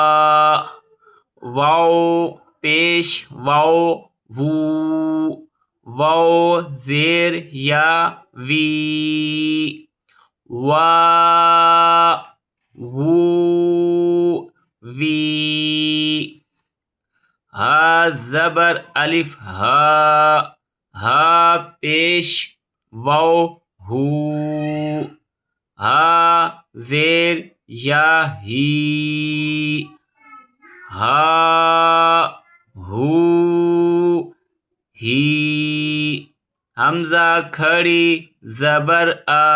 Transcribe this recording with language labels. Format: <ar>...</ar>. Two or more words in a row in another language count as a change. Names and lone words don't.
<ur>واو پیش واو وو واو زیر یا وی وا وو وی ہا زبر الف ہا ہا پیش واو ہو ہا زیر یا ہی ہا ہو ہی حمزہ کھڑی زبر آ</ur>